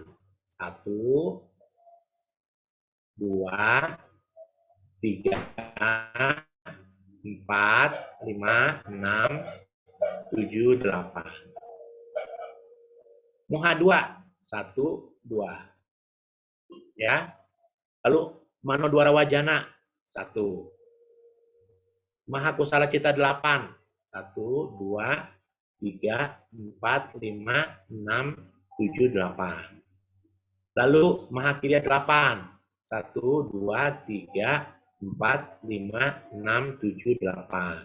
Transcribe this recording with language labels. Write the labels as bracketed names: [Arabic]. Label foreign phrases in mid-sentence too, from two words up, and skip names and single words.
[Indonesian] 1, 2, 3, 4, 5, 6, 7, 8. Muha 2. 1, 2. Ya. Lalu [Pali] mano dwara wajana [Indonesian] 1. [Pali] Maha kusala cita 8. 1, 2, 3, 4, 5, 6, 7, 8. Lalu maha kirya 8. 1, 2, 3, 4, 5, 6, 7, 8.